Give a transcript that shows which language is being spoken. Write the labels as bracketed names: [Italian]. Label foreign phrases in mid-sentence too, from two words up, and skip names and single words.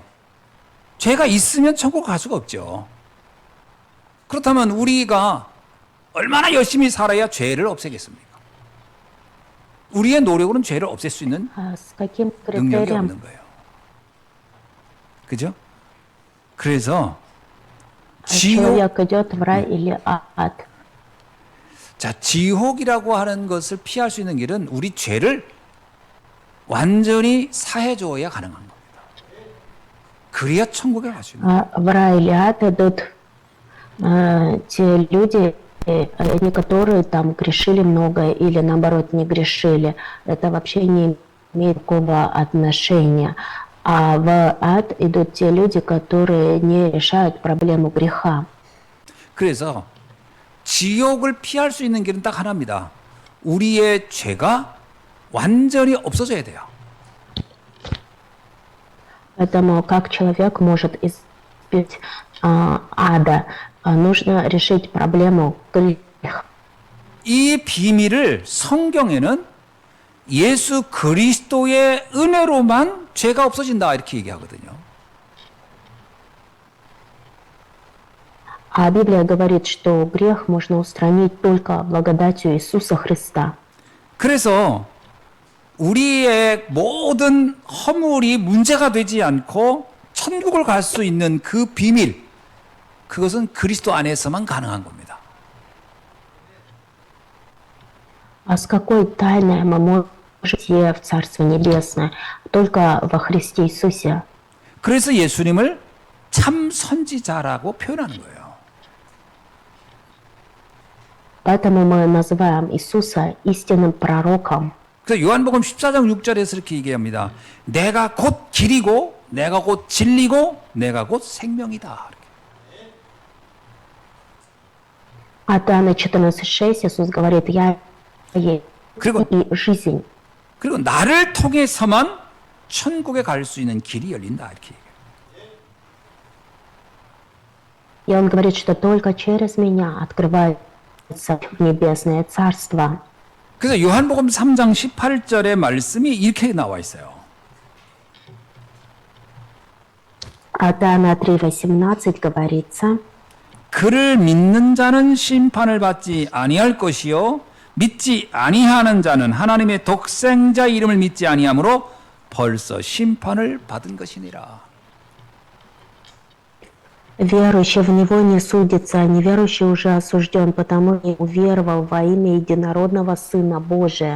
[Korean] 죄가 있으면 천국 갈 수가 없죠. 그렇다면 우리가 얼마나 열심히 살아야 죄를 없애겠습니까? 우리의 노력으로는 죄를 없앨 수 있는 [Russian] С каким [Korean] 능력이 [Russian] критерием? [Korean] 없는 거예요. 그죠? 그래서 지옥, [Russian] Человек идет в рай или ад? [Korean] 자, 지옥이라고 하는 것을 피할 수 있는 길은 우리 죄를 완전히 사해 주어야 가능한 겁니다. 그래야 천국에 갈 수 있는 거예요. [Russian] В рай или ад идут те люди, не которые там грешили много или наоборот не грешили. Это вообще не имеет такого отношения. А в ад идут те люди, которые не решают проблему греха. [Korean] 그래서 지옥을 피할 수 있는 길은 딱 하나입니다. 우리의 죄가 완전히 없어져야 돼요. [Russian] Поэтому как человек может избежать ада? Нужно решить проблему греха. [Korean] 이 비밀을 성경에는 예수 그리스도의 은혜로만 죄가 없어진다 이렇게 얘기하거든요. [Russian] А Библия говорит, что грех можно устранить только благодатью Иисуса Христа. [Korean] 그래서 우리의 모든 허물이 문제가 되지 않고 천국을 갈 수 있는 그 비밀, 그것은 그리스도 안에서만 가능한 겁니다. [Russian] А с какой тайной мы можем войти в Царство Небесное? Только во Христе Иисусе. [Korean] 그래서 예수님을 참 선지자라고 표현하는 거예요. [Russian] Поэтому мы называем Иисуса истинным пророком. [Korean] 그래서 요한복음 14장 6절에서 이렇게 얘기합니다. 내가 곧 길이고 내가 곧 진리고 내가 곧 생명이다. [Russian] А Иоанна 14:6 Иисус говорит, я есть [Korean] 그리고 [Russian] и жизнь. [Korean] 그리고 나를 통해서만 천국에 갈 수 있는 길이 열린다. 이렇게 얘기해요. [Russian] И он говорит, что только через меня открывает в небесное царство. [Korean] 그래서 요한복음 3장 18절의 말씀이 이렇게 나와 있어요. [Russian] А Иоанна 3:18 говорится: [Korean] 그를 믿는 자는 심판을 받지 아니할 것이요 믿지 아니하는 자는 하나님의 독생자 이름을 믿지 아니하므로 벌써 심판을 받은 것이니라. [Russian] Верующий в Него не судится, а неверующий уже осужден, потому не уверовал во имя единородного Сына Божия.